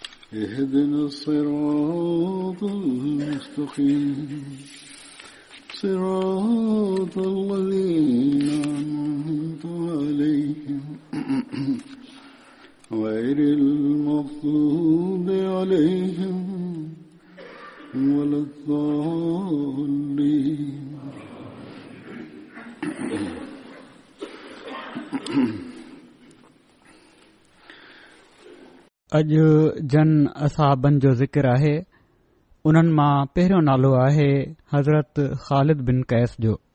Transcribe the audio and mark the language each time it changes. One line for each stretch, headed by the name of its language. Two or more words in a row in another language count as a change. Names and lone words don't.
Arabic: اهدنا الصراط المستقيم صراط الذين أنعمت عليهم غير المغضوب عليهم ولا الضالين.
Sindhi: अॼु जन असाबनि जो ज़िक्र आहे. उन्हनि मां पहिरियों नालो आहे हज़रत ख़ालिद बिन कैस जो.